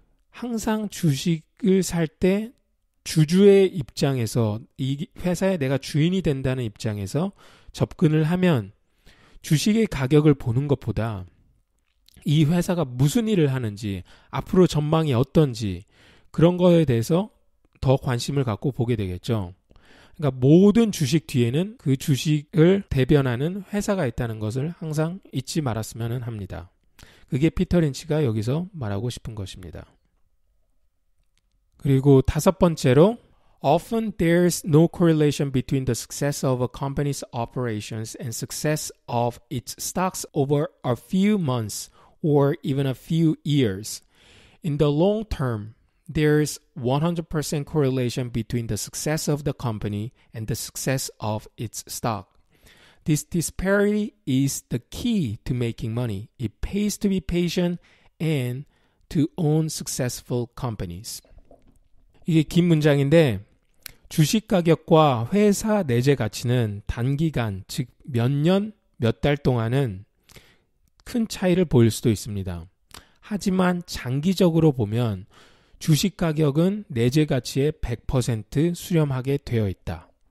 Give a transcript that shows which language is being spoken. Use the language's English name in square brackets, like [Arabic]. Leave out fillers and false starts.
[Korean] 항상 주식을 살 때 주주의 입장에서 이 회사에 내가 주인이 된다는 입장에서 접근을 하면 주식의 가격을 보는 것보다 이 회사가 무슨 일을 하는지 앞으로 전망이 어떤지 그런 거에 대해서 더 관심을 갖고 보게 되겠죠. 그러니까 모든 주식 뒤에는 그 주식을 대변하는 회사가 있다는 것을 항상 잊지 말았으면 합니다. 그게 피터 린치가 여기서 말하고 싶은 것입니다. 그리고 다섯 번째로 [English] Often there's no correlation between the success of a company's operations and success of its stocks over a few months or even a few years. In the long term, there's 100% correlation between the success of the company and the success of its stock. This disparity is the key to making money. It pays to be patient and to own successful companies. [Korean] 이게 긴 문장인데 주식 가격과 회사 내재 가치는 단기간, 즉 몇 년, 몇 달 동안은 큰 차이를 보일 수도 있습니다. 하지만 장기적으로 보면 주식 가격은 내재 가치의 100% 수렴하게 되어 있다.